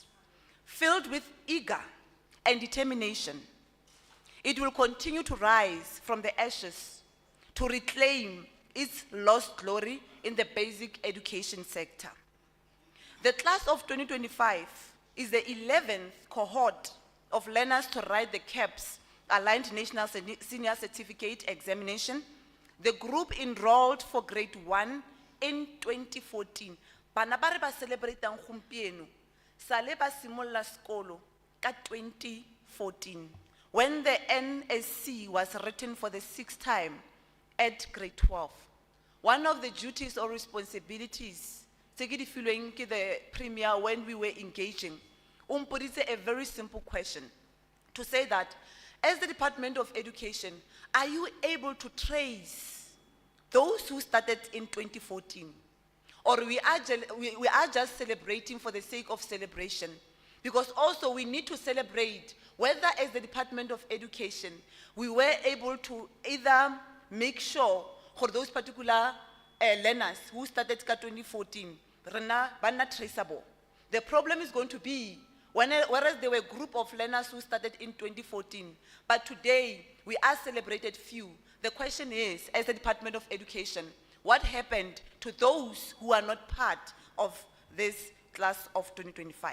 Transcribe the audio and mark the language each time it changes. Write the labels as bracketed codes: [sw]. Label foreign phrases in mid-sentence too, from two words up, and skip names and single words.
[en] Filled with eager and determination, it will continue to rise from the ashes to reclaim its lost glory in the basic education sector. The class of 2025 is the 11th cohort of learners to write the CAPS, Aligned National Senior Certificate Examination. The group enrolled for grade 1 in 2014. [tn] Bana ba re ba celebrateang gompieno, sale ba simolla sekolo ka 2014, [en] when the NSC was written for the 6th time at grade 12. One of the duties or responsibilities [tn] tse ke di filweng ke [en] the premier when we were engaging, umpoditse a very simple question: to say that as the Department of Education, are you able to trace those who started in 2014? Or we are just celebrating for the sake of celebration? Because also we need to celebrate whether as the Department of Education, we were able to either make sure for those particular learners who started in 2014, [tn] rena bana traceable. [en] The problem is going to be, whereas there were a group of learners who started in 2014, but today we are celebrated few. The question is, as the Department of Education, what happened to those who are not part of this class of 2025?